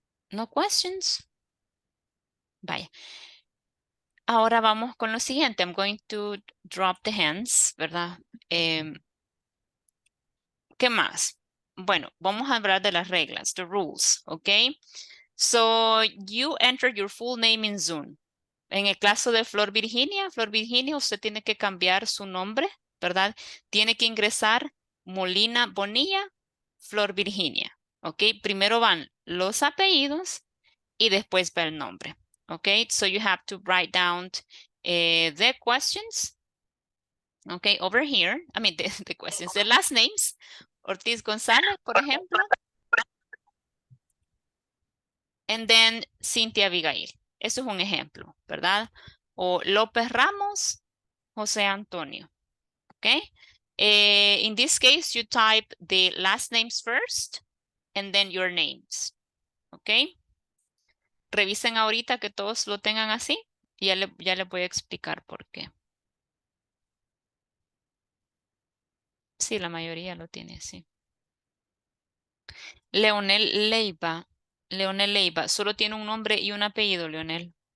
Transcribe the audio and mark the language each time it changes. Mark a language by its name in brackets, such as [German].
[English] No questions. [Spanish] Vaya. Ahora vamos con lo siguiente. [English] I'm going to drop the hands, ¿verdad? [Spanish] ¿Qué más? Bueno, vamos a hablar de las reglas, the rules, ¿ok? [English] So, you enter your full name in Zoom. [Spanish] En el caso de Flor Virginia, usted tiene que cambiar su nombre, ¿verdad? Tiene que ingresar Molina Bonilla, Flor Virginia, ¿ok? Primero van los apellidos y después va el nombre, ¿ok? [English] So you have to write down the questions, okay, over here. I mean, the questions, the last names. [Spanish] Ortiz González, por ejemplo. [English] And then [Spanish] Cintia Abigail. Eso es un ejemplo, ¿verdad? O López Ramos, José Antonio. Okay. [English] In this case, you type the last names first and then your names. Okay. [Spanish] Revisen ahorita que todos lo tengan así. Ya le voy a explicar por qué. Sí, la mayoría lo tiene así. Leonel Leiva, solo tiene un nombre y un apellido, Leonel.